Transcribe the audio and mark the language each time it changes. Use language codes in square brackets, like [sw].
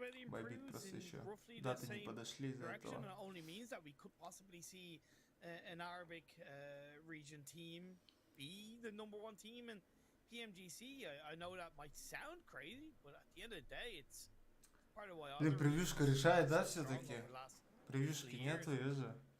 [ru] Байбит просто еще даты не подошли из-за этого. [en] Only means that we could possibly see an Arabic region team be the #1 team in PMGC. I know that might sound crazy, but at the end of the day, it's. [ru] Блин, превьюшка решает, да, все-таки? Превьюшки нету, ее же.